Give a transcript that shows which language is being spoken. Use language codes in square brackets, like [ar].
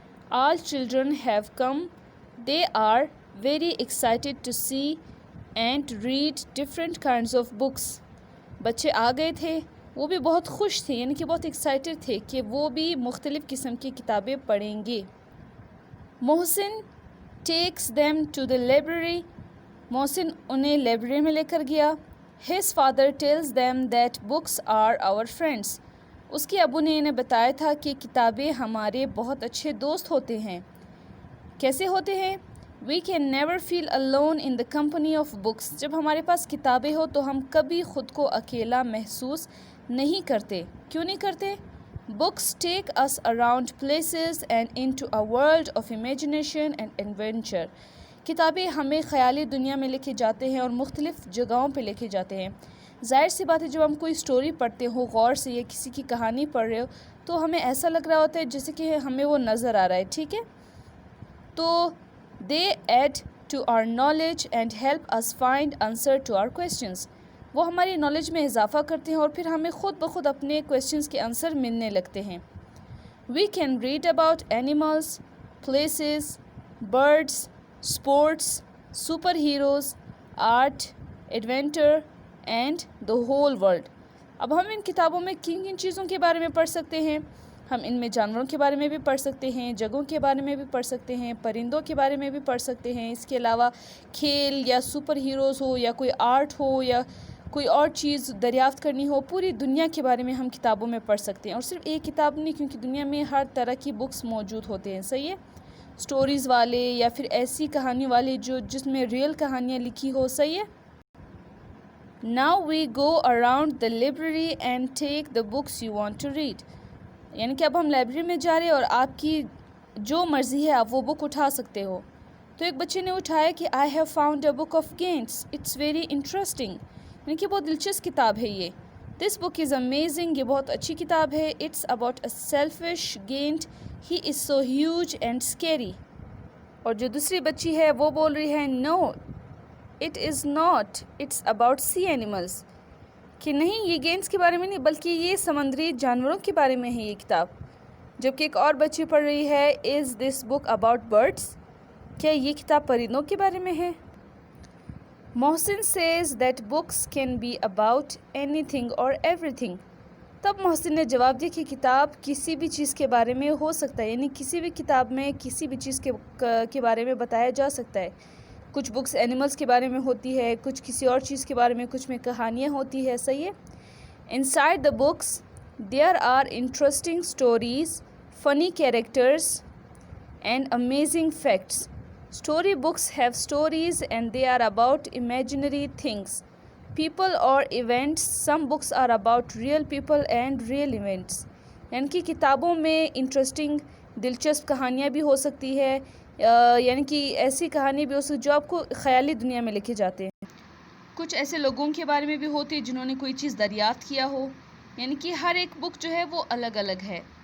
[en] All children have come. They are very excited to see and read different kinds of books. [ur] بچے آ گئے تھے، وہ بھی بہت خوش تھے، یعنی کہ بہت ایکسائٹیڈ تھے کہ وہ بھی مختلف قسم کی کتابیں پڑھیں گے. [en] Mohsin takes them to the library. [ur] محسن انہیں لائبریری میں لے کر گیا. [en] His father tells them that books are our friends. [ur] اس کے ابو نے انہیں بتایا تھا کہ کتابیں ہمارے بہت اچھے دوست ہوتے ہیں. کیسے ہوتے ہیں؟ [en] We can never feel alone in the company of books. [ur] جب ہمارے پاس کتابیں ہو تو ہم کبھی خود کو اکیلا محسوس نہیں کرتے. کیوں نہیں کرتے؟ [en] Books take us around places and into a world of imagination and adventure. [ur] کتابیں ہمیں خیالی دنیا میں لے کے جاتے ہیں اور مختلف جگہوں پہ لے کے جاتے ہیں. ظاہر سی بات ہے جب ہم کوئی سٹوری پڑھتے ہو غور سے یا کسی کی کہانی پڑھ رہے ہو تو ہمیں ایسا لگ رہا ہوتا ہے جیسے کہ ہمیں وہ نظر آ رہا ہے. ٹھیک ہے، تو [en] they add to our knowledge and help us find answer to our questions. [ur] وہ ہماری نالج میں اضافہ کرتے ہیں اور پھر ہمیں خود بخود اپنے کویشچنس کے آنسر ملنے لگتے ہیں. [en] We can read about animals, places, birds, sports, superheroes, art, adventure and the whole world. [ur] اب ہم ان کتابوں میں کن کن چیزوں کے بارے میں پڑھ سکتے ہیں؟ ہم ان میں جانوروں کے بارے میں بھی پڑھ سکتے ہیں، جگہوں کے بارے میں بھی پڑھ سکتے ہیں، پرندوں کے بارے میں بھی پڑھ سکتے ہیں. اس کے علاوہ کھیل یا سپر ہیروز ہو یا کوئی آرٹ ہو یا کوئی اور چیز دریافت کرنی ہو، پوری دنیا کے بارے میں ہم کتابوں میں پڑھ سکتے ہیں. اور صرف ایک کتاب نہیں، کیونکہ دنیا میں ہر طرح کی بکس موجود ہوتے ہیں. صحیح ہے، سٹوریز والے یا پھر ایسی کہانی والے جس میں ریئل کہانیاں لکھی ہو. صحیح ہے. [en] Now we go around the library and take the books you want to read. [ur] یعنی کہ اب ہم لائبریری میں جا رہے ہیں اور آپ کی جو مرضی ہے آپ وہ بک اٹھا سکتے ہو. تو ایک بچے نے اٹھایا کہ [en] I have found a book of games. It's very interesting. [ur] یعنی کہ بہت دلچسپ کتاب ہے یہ. [en] This book is amazing. [ur] یہ بہت اچھی کتاب ہے. [en] It's about a selfish giant. He is so huge and scary. [ur] اور جو دوسری بچی ہے وہ بول رہی ہے [en] No, it is not. It's about sea animals. [ur] کہ نہیں، یہ گینز کے بارے میں نہیں بلکہ یہ سمندری جانوروں کے بارے میں ہے یہ کتاب. جبکہ ایک اور بچی پڑھ رہی ہے [en] Is this book about birds? [ur] کیا یہ کتاب پرندوں کے بارے میں ہے؟ [en] Mohsin says that books can be about anything or everything. [ur] تب محسن نے جواب دیا کہ کتاب کسی بھی چیز کے بارے میں ہو سکتا ہے، یعنی کسی بھی کتاب میں کسی بھی چیز کے بارے میں بتایا جا سکتا ہے. کچھ بکس اینیملز کے بارے میں ہوتی ہے، کچھ کسی اور چیز کے بارے میں، کچھ میں کہانیاں ہوتی ہے. صحیح ہے. [en] Inside the books there are interesting stories, funny characters and amazing facts. Story books have stories and they are about imaginary things, people or events. Some books are about real people and real events. [ur] یعنی کہ کتابوں میں interesting دلچسپ کہانیاں بھی ہو سکتی ہے، یعنی کہ ایسی کہانی بھی ہو سکتی جو آپ کو خیالی دنیا میں لے کے جاتے ہیں. کچھ ایسے لوگوں کے بارے میں بھی ہوتی ہے جنہوں نے کوئی چیز دریافت کیا ہو، یعنی کہ ہر ایک بک جو ہے وہ الگ الگ ہے.